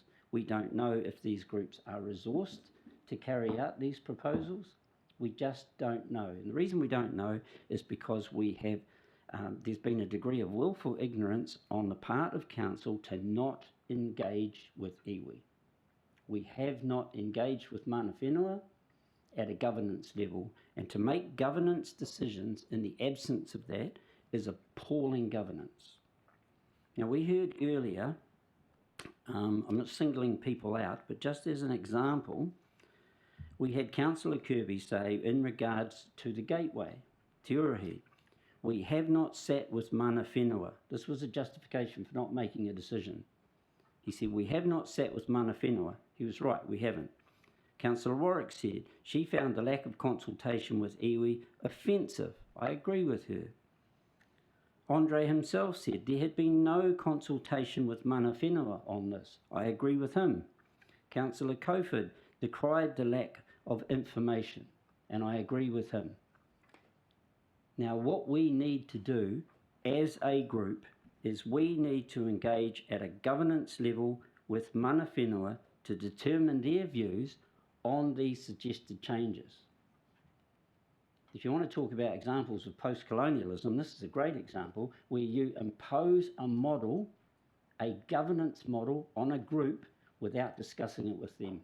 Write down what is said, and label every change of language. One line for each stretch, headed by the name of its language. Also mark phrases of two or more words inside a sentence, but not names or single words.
English: We don't know if these groups are resourced to carry out these proposals. We just don't know. And the reason we don't know is because we have, there's been a degree of willful ignorance on the part of council to not engage with iwi. We have not engaged with
Māori: mana whenua
English: at a governance level, and to make governance decisions in the absence of that is appalling governance. Now, we heard earlier, I'm not singling people out, but just as an example, we had Councillor Kirby say in regards to the gateway, Te Uruhi, we have not sat with
Māori: mana whenua.
English: This was a justification for not making a decision. He said, we have not sat with
Māori: mana whenua.
English: He was right, we haven't. Councillor Warwick said she found the lack of consultation with iwi offensive. I agree with her. Andre himself said there had been no consultation with
Māori: mana whenua
English: on this. I agree with him. Councillor Kofod decried the lack of information, and I agree with him. Now, what we need to do as a group is we need to engage at a governance level with
Māori: mana whenua
English: to determine their views on these suggested changes. If you want to talk about examples of post-colonialism, this is a great example where you impose a model, a governance model on a group without discussing it with them.